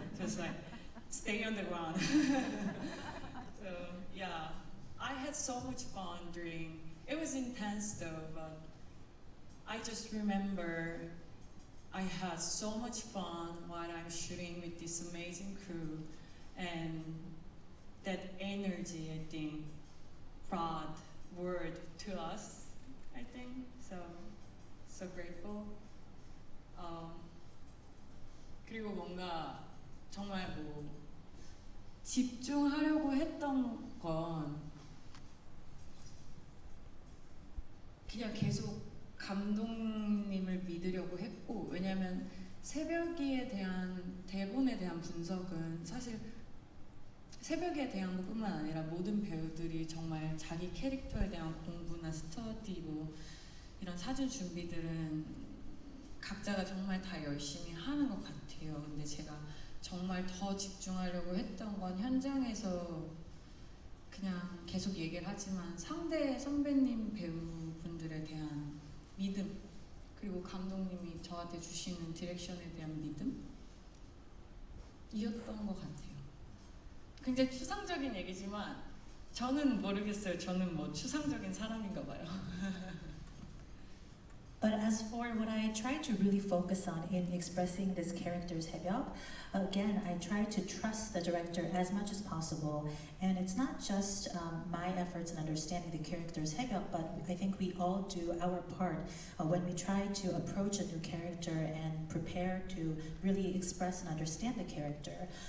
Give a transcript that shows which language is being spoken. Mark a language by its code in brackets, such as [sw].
[en] Just like, stay on the ground. So yeah, I had so much fun during, it was intense though, but I just remember I had so much fun while I'm shooting with this amazing crew, and that energy, I think, brought word to us, I think. So grateful. [ko] 그리고 뭔가 정말 뭐 집중하려고 했던 건 그냥 계속 감독님을 믿으려고 했고, 왜냐면 새벽이에 대한 대본에 대한 분석은 사실 새벽에 대한 것뿐만 아니라 모든 배우들이 정말 자기 캐릭터에 대한 공부나 스터디 뭐 이런 사전 준비들은 각자가 정말 다 열심히 하는 것 같아요. 근데 제가 정말 더 집중하려고 했던 건 현장에서 그냥 계속 얘기를 하지만 상대 선배님 배우분들에 대한 믿음, 그리고 감독님이 저한테 주시는 디렉션에 대한 믿음? 이었던 것 같아요. 굉장히 추상적인 얘기지만 저는 모르겠어요. 저는 뭐 추상적인 사람인가 봐요. [en] But as for what I try to really focus on in expressing this character's Hae-byuk, again, I try to trust the director as much as possible. And it's not just my efforts in understanding the character's Hae-byuk, but I think we all do our part when we try to approach a new character and prepare to really express and understand the character.